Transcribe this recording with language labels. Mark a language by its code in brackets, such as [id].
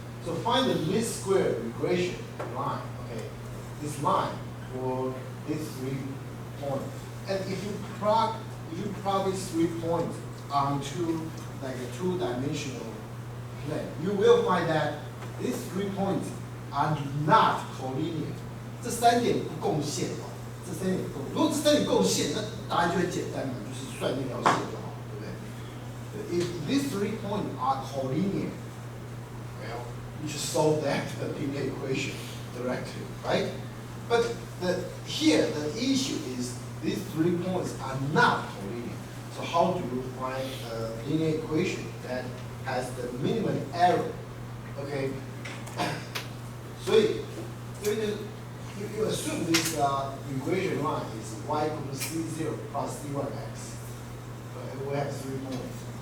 [en] So find the least square regression line. Okay, this line for these 3 points, and if you plot these 3 points onto like a 2-dimensional plane, you will find that these 3 points are not collinear. [zh] 这3点不共线哦，这3点不共。如果这3点共线，那答案就很简单嘛，就是算那条线就好，对不对 ？ [en] If these 3 points are collinear, well, you should solve that linear equation directly, right? But here the issue is these 3 points are not collinear. So how do you find a linear equation that has the minimum error? Okay. [zh] 所以这个 [en] if you assume this equation line is y equals c0 plus c1x, we have 3 points.